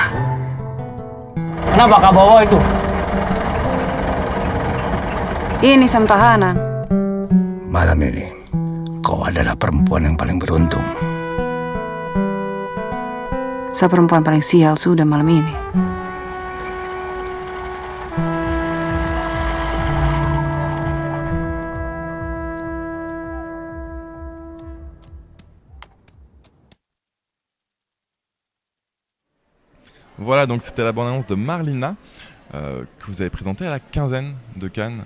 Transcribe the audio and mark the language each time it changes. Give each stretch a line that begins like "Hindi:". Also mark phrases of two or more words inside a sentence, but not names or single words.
Indonesian: Kenapa kau bawa itu? Ini Sam tahanan. Malam ini, kau adalah perempuan yang paling beruntung. Saya perempuan paling sial sudah malam ini.
French: Voilà, donc c'était la bande-annonce de Marlina que vous avez présentée à la quinzaine de Cannes.